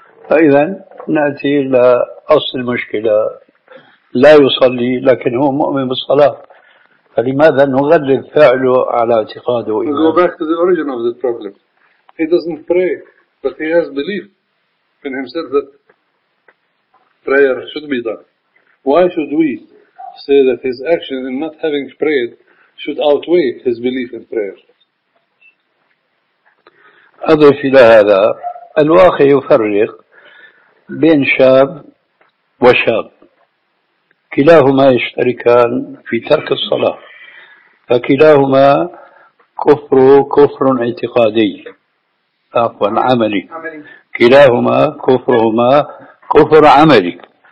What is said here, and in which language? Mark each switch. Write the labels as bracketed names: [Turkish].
[Arabic] فإذا نأتي إلى أصل المشكلة، لا يصلي لكن هو مؤمن بالصلاة، فلماذا نغلب فعله على اعتقاده وإيمانه؟ [English] Go back to the origin of the problem. He doesn't pray, but he has belief in himself that prayer should be done. Why should we say that his action in not having prayed should outweigh his belief in prayer? [Arabic] أضف إلى هذا، الواقع يفرق بين شاب وشاب، كلاهما يشتركان في ترك الصلاة، فكلاهما كفر اعتقادي، عفوا عملي، كلاهما كفرهما كفر عملي.